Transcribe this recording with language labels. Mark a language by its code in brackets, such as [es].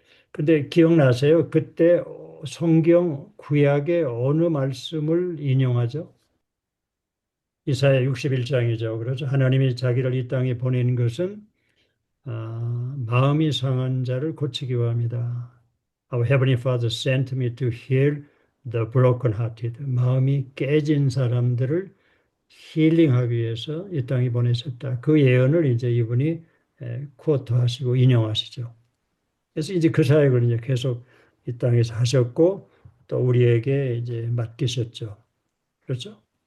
[ko] 근데 기억나세요? 그때 성경 구약의 어느 말씀을 인용하죠? 이사야 61장이죠. 그렇죠. 하나님이 자기를 이 땅에 보낸 것은 마음이 상한 자를 고치기 위함이다. [en] Our Heavenly Father sent me to heal the brokenhearted. [ko] 마음이 깨진 사람들을 힐링하기 위해서 이 땅에 보내셨다. 그 예언을 이제 이분이 코트하시고 인용하시죠. 그래서 이제 그 사역을 이제 계속 이 땅에서 하셨고 또 우리에게 이제 맡기셨죠. 그렇죠?